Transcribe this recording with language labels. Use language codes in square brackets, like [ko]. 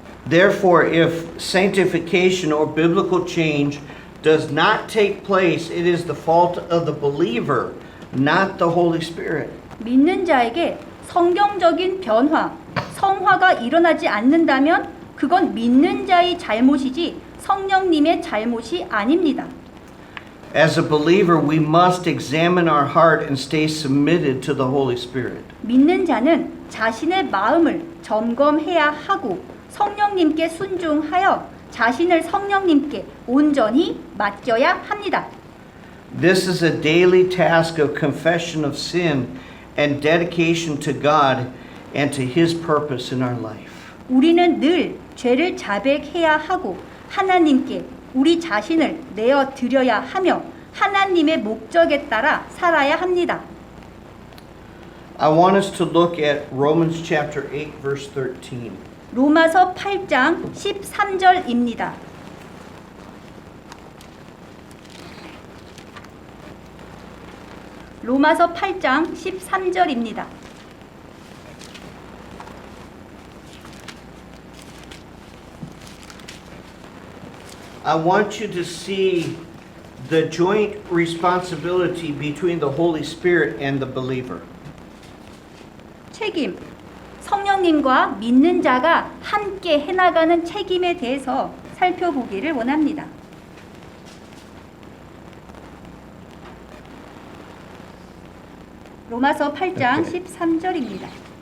[en] Therefore, if sanctification or biblical change does not take place, it is the fault of the believer, not the Holy Spirit. [ko] 믿는 자에게 성경적인 변화, 성화가 일어나지 않는다면 그건 믿는 자의 잘못이지 성령님의 잘못이 아닙니다. [en] As a believer, we must examine our heart and stay submitted to the Holy Spirit. [ko] 믿는 자는 자신의 마음을 점검해야 하고 성령님께 순종하여 자신을 성령님께 온전히 맡겨야 합니다. [en] This is a daily task of confession of sin and dedication to God and to His purpose in our life. [ko] 우리는 늘 죄를 자백해야 하고 하나님께 우리 자신을 내어 드려야 하며 하나님의 목적에 따라 살아야 합니다. [en] I want us to look at Romans chapter 8 verse 13. [ko] 로마서 8장 13절입니다. 로마서 8장 13절입니다. [en] I want you to see the joint responsibility between the Holy Spirit and the believer. [ko] 책임, 성령님과 믿는 자가 함께 해나가는 책임에 대해서 살펴보기를 원합니다. 로마서 8장 13절입니다.